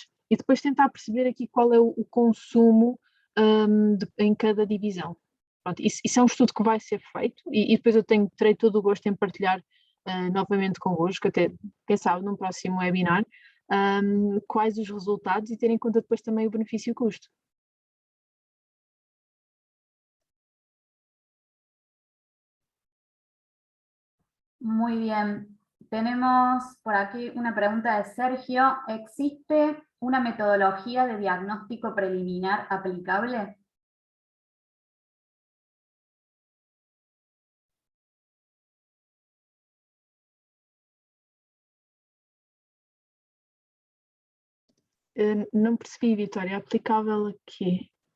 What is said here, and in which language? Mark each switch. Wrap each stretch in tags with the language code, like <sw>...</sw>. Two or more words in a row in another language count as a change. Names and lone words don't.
<pt>E depois tentar perceber aqui qual é o consumo em cada divisão. Pronto, isso é um estudo que vai ser feito e depois eu terei todo o gosto em partilhar novamente convosco, até, quem sabe, num próximo webinar, quais os resultados e ter em conta depois também o benefício e o custo.</pt> <es>Muy bien. Tenemos por aquí una pregunta de Sergio. ¿Existe una metodología de diagnóstico preliminar aplicable?</es> <pt>Não percebi, Vitória, aplicável a quê?</pt>